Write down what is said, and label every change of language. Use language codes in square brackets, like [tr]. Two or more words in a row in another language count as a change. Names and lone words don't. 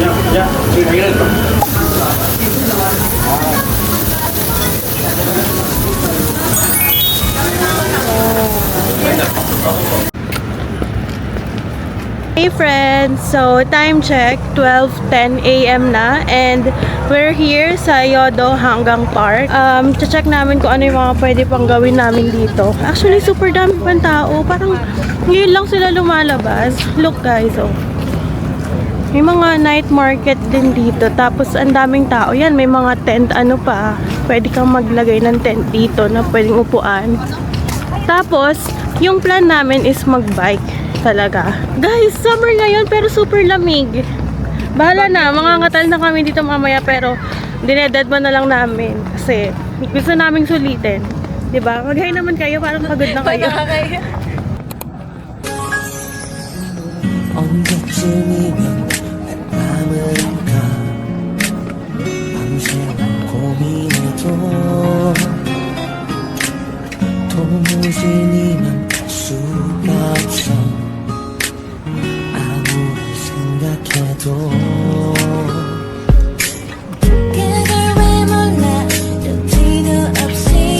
[ko] 야, 지금 당연하다. [en] Hey friends! So, time check, 12:10 a.m. na and we're here sa Yodo Hanggang Park. [tl] Check namin kung ano yung mga pwede pang gawin namin dito. Actually, super dami pang tao. Parang ngayon lang sila lumalabas. [en] Look guys, oh. [tl] May mga night market din dito. Tapos, ang daming tao. Yan, may mga tent, ano pa. Pwede kang maglagay ng tent dito na pwedeng upuan. Tapos, yung plan namin is mag-bike. Talaga. Guys, summer ngayon pero super lamig. Bahala na, mangangatal na kami dito mamaya pero dinedad ba na lang namin kasi gusto naming sulitin. Diba? Mag-hi naman kayo, parang pagod na kayo. [ko] 언제쯤이면 밤을 가 밤새워 고민해도 도무지 니만 알 수가 없어 아무리 생각해도 그걸 왜 몰라 눈치도 없이